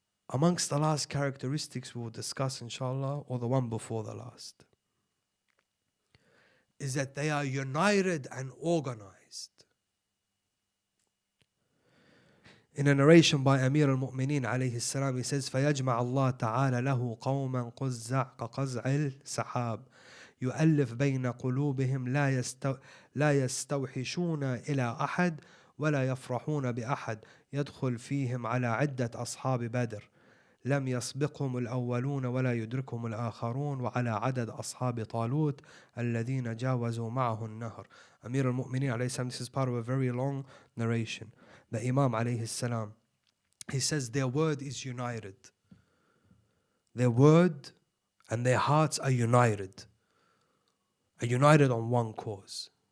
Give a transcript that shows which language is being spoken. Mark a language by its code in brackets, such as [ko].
[en] Amongst the last characteristics we will discuss, inshallah, or the one before the last, is that they are united and organized. In a narration by Amir al-Mu'mineen alayhi salam, he says, [ar] فَيَجْمَعَ اللَّهُ تَعَالَى لَهُ قَوْمًا قُزَّعْ كَقَزْعِ السَّحَابِ يؤلف بين قلوبهم لا يستوحشون إلى أحد ولا يفرحون بأحد يدخل فيهم على عدة أصحاب بدر لم يسبقهم الأولون ولا يدركهم الآخرون وعلى عدد أصحاب طالوت الذين جاوزوا معه النهر. [en] Amir al-Mu'mineen alayhi salam, this is part of a very long narration. The Imam alayhi salam, he says their word is united. Their word and their hearts are united on one cause.